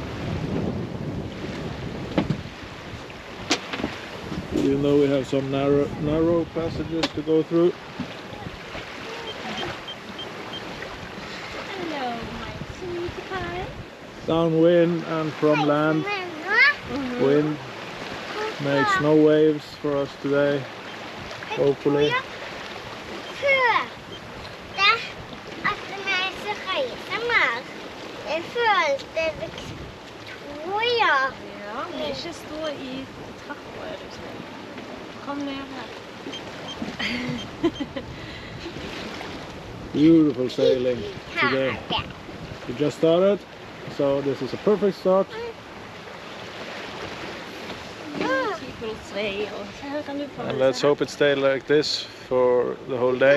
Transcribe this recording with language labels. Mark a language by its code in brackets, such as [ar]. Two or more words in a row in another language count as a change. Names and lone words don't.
[en] Even though we have some narrow passages to go through. Hello, my sweet pie. Downwind and from land, wind makes no waves for us today, hopefully. [no] Ja, men ikke stå i trappa, er du snill. Kom ned her. [en] Beautiful sailing today. We just started, so this is a perfect start. And let's hope it stays like this for the whole day.